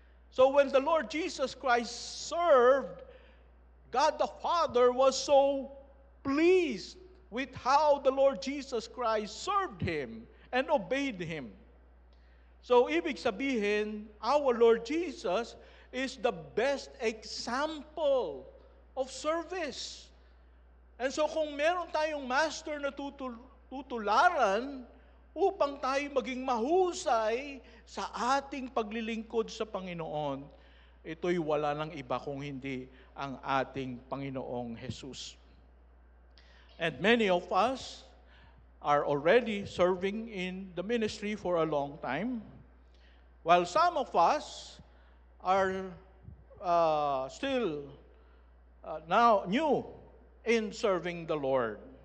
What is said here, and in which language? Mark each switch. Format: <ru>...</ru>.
<en>So when the Lord Jesus Christ served, God the Father was so pleased with how the Lord Jesus Christ served Him and obeyed Him.</en> <tl>So ibig sabihin,</tl> <en>our Lord Jesus is the best example of service.</en> <tl>And so kung meron tayong master na tutularan upang tayo maging mahusay sa ating paglilingkod sa Panginoon, ito'y wala nang iba kung hindi ang ating Panginoong Jesus.</tl> <en>And many of us are already serving in the ministry for a long time, while some of us are still now new in serving the Lord.</en>